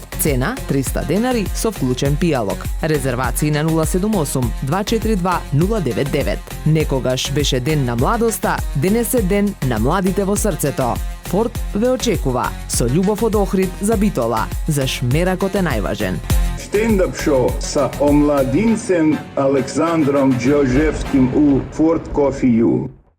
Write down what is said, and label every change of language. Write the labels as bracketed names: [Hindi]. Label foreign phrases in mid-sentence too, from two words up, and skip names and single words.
[Macedonian] Цена 300 денари со вклучен пијалок. Резервации на 078 242 099. Некогаш беше ден на младоста, денес е ден на младите во срцето. Форт ве очекува со љубов од Охрид за Битола, заш меракот е најважен. [Serbian] Стендап шоу са омладинцем Александром Джорджевским у Форт Кофе Ю.